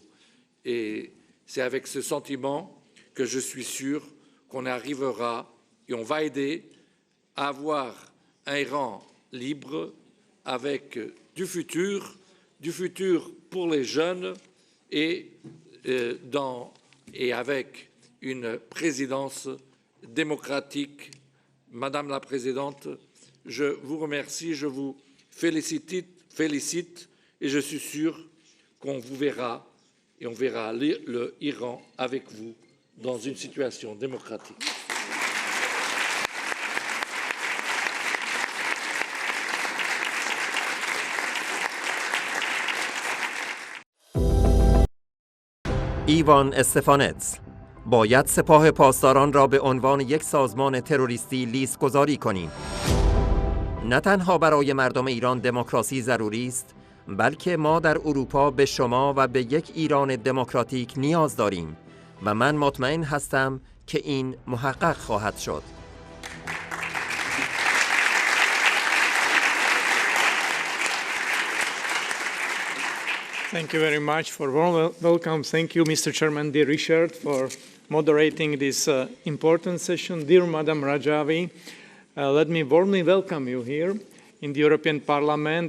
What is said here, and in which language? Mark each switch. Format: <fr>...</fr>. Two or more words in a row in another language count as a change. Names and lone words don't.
<fr>Et c'est avec ce sentiment que je suis sûr qu'on arrivera et on va aider à avoir un Iran libre avec du futur pour les jeunes et avec une présidence démocratique. Madame la Présidente, je vous remercie, je vous félicite et je suis sûr qu'on vous verra et on verra l'Iran avec vous dans une situation démocratique.</fr> <fa>ایوان استفانتز: باید سپاه پاسداران را به عنوان یک سازمان تروریستی لیست گذاری کنیم. نه تنها برای مردم ایران دموکراسی ضروری است، بلکه ما در اروپا به شما و به یک ایران دموکراتیک نیاز داریم و من مطمئن هستم که این محقق خواهد شد.</fa> <en>Thank you very much for warm welcome. Thank you, Mr. Chairman, dear Richard, for moderating this important session. Dear Madam Rajavi, let me warmly welcome you here in the European Parliament.</en>